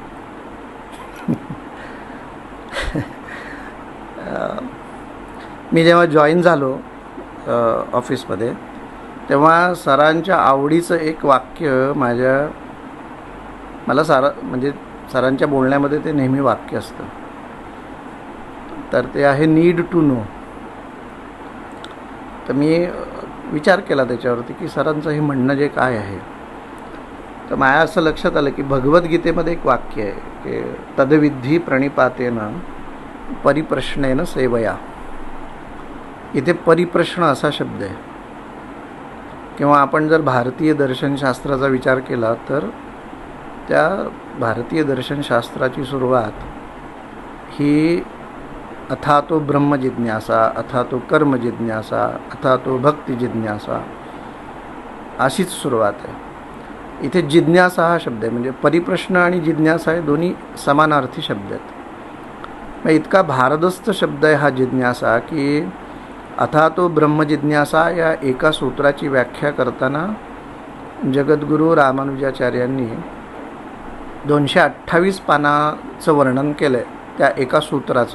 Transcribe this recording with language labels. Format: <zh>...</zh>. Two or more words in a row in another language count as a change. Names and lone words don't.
<mr>मी जेव्हा जॉईन झालो ऑफिसमध्ये तेव्हा सरांच्या आवडीचं एक वाक्य मला म्हणजे सरांच्या बोलण्यामध्ये ते नेहमी वाक्य असतं, तर ते आहे</mr> <en>need to know.</en> <mr>तर मी विचार केला त्याच्यावरती की सरांचं हे म्हणणं जे काय आहे. तर माझ्या असं लक्षात आलं की भगवद्गीतेमध्ये एक वाक्य आहे की</mr> <sa>तदविधी प्रणिपातेन परिप्रश्नेन सेवया.</sa> <mr>इथे परिप्रश्न असा शब्द आहे. किंवा आपण जर भारतीय दर्शनशास्त्राचा विचार केला तर त्या भारतीय दर्शनशास्त्राची सुरुवात ही</mr> <sa>अथातो ब्रह्मजिज्ञासा, अथातो कर्मजिज्ञासा, अथातो भक्तिजिज्ञासा</sa> <mr>अशीच सुरुवात आहे. इथे जिज्ञासा हा शब्द आहे, म्हणजे परिप्रश्न आणि जिज्ञासा हे दोन्ही समानार्थी शब्द आहेत. मग इतका भारदस्त शब्द आहे हा जिज्ञासा की</mr> <sa>अथातो ब्रह्मजिज्ञासा</sa> <mr>या एका सूत्राची व्याख्या करताना जगद्गुरू रामानुजाचार्यांनी 228 पानाचं वर्णन केलं आहे त्या एका सूत्राचं.</mr>